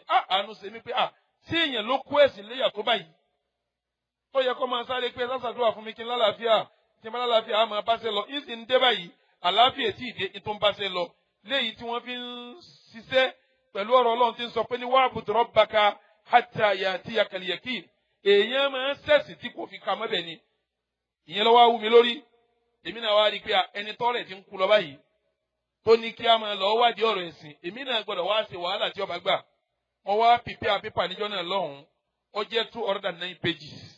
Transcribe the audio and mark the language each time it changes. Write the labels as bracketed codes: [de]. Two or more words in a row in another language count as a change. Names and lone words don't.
[yo] Àánú ṣe mí pé tí èèyàn ló kó ẹ̀sìn léyà tó báyìí tó yẹ kó máa sáré pé sásàdúrà fún mi kí n lálàáfíà, tí n bá lálàáfíà á máa báṣẹ́ lọ. Ìsì ń dé báyìí àlàáfíà tí ìdè ètò ń báṣẹ́ lọ léyìí tí wọ́n fi ń ṣiṣẹ́ pẹ̀lú ọ̀rọ̀ Ọlọ́run tí ń sọ pé ní [ar] واعبد ربك حتى يأتيك اليقين. [yo] Èèyàn máa ń ṣẹ̀sìn tí kò fi ka mọ́bẹ̀ ni. Ìyẹn ló wá wú mi lórí. Èmi náà wá rí i pé ẹni tọ́rẹ̀ ti ń kú lọ báyìí tó ní kí a máa lọ wádìí ọ̀rọ̀ ẹ̀sìn. Èmi náà gbọ́dọ̀ wá ṣe wàhálà tí ọba gbà. Mo wá pípẹ́ pépà níjọ́ náà lọ́hùn-ún. Ó jẹ́ 209 pages.